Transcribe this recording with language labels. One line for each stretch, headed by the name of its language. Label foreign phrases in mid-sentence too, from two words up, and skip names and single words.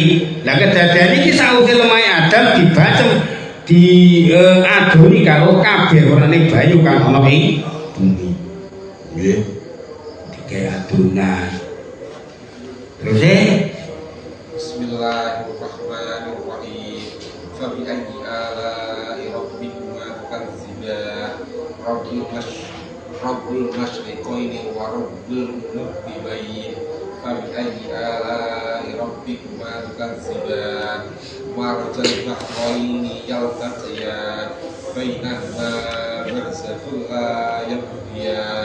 Javanese: Lah kedadian iki sawise lemah Adam dibacem diadoni karo kabeh warnane banyu kang ana ing bumi. Nggih. Digawe adonan. Terus
Arabic: Bismillahirrahmanirrahim. فبأي آلاء ربكما تكذبان? رب المشرقين ورب المغربين. فبأي آلاء ربكما تكذبان? مرج البحرين يلتقيان بينهما برزخ لا يبغيان.